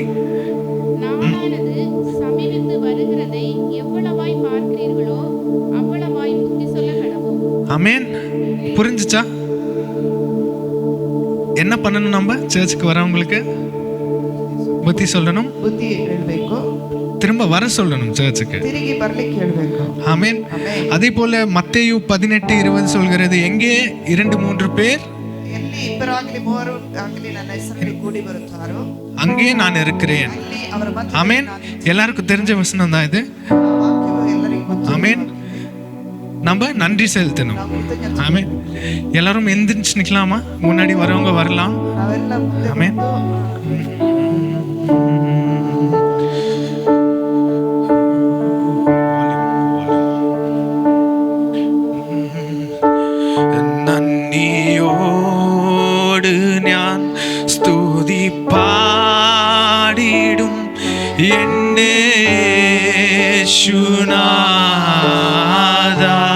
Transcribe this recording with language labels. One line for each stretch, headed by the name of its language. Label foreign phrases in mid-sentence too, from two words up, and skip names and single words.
Tamil: நாளானது சமீபத்து வருகிறதை எவ்வளவாய் பார்க்கிறீர்களோ அவ்வளவாய் புத்தி சொல்ல கடவோம். ஆமென். புரிஞ்சுச்சா? என்ன பண்ணணும்? நம்ம சர்ச்சுக்கு வரவங்களுக்கு புத்தி சொல்லணும்,
Kannada: ಬುದ್ಧಿ ಹೇಳಬೇಕು,
Tamil: திரும்ப வர சொல்லணும் சர்ச்சுக்கு.
Kannada: ತಿರುಗಿ ಬರ್ಲಿಕ್ಕೆ ಹೇಳಬೇಕು.
Tamil: ஆமென். அதே போல மத்தேயு 18:20 சொல்கிறது, எங்கே 2-3 பேர்
Kannada: ಎಲ್ಲಿ ಇಬ್ಬರಾಗಲಿ ಮೂವರು ಆಗಲಿ ನನ್ನ ಹೆಸರಲ್ಲಿ ಕೂಡಿ ಬರುತ್ತಾರೋ
Tamil: அங்கே நான் இருக்கிறேன்.
Kannada: ಅಲ್ಲಿ ಅವರ ಮಧ್ಯದಲ್ಲಿ
Tamil: ஆமென். எல்லாருக்கும் தெரிஞ்ச வசனம் தான் இது.
Kannada: ವಾಕ್ಯವು ಎಲ್ಲರಿಗೂ ಗೊತ್ತು.
Tamil: ஆமென். நம்ம நன்றி செலுத்தணும். ஆமென். எல்லாரும் எந்திரிச்சு நிக்கலாமா? முன்னாடி வரவங்க வரலாம்.
Kannada: ನಾವೆಲ್ಲ ಮುಂದೆ
Tamil: ஆமென்.
Malayalam: നന്ദിയോട് ഞാൻ സ്തുതി പാടിടും എന്നെ യേശുനാഥാ.